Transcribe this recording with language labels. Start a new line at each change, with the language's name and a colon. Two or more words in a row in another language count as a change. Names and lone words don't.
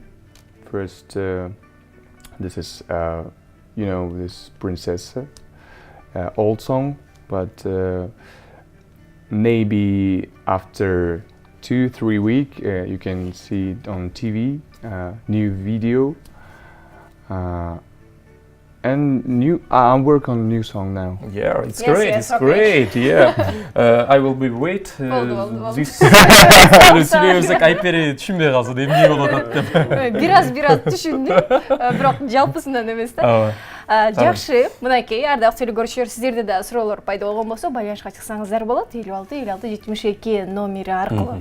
English: First, this is this Princess, old song, but maybe after 2-3 weeks you can see it on TV, new video, and I'm working on a new song now. Yeah, it's Yes, great. yes, It's okay. great. Yeah, I will be wait.
Kyrgyz: Болду. This сүйлөбөсөк айпери түшүнбөй калса эмне болот атат деп. Бир аз түшүндүм, бирок жалпысынан эмес да. Ооба. Жакшы, мынакей ардактуу телекөрүүчүлөр, сиздерде да суроолор пайда болгон болсо, байланышка чыксаңыздар болот. 56-56-72 номери аркылуу.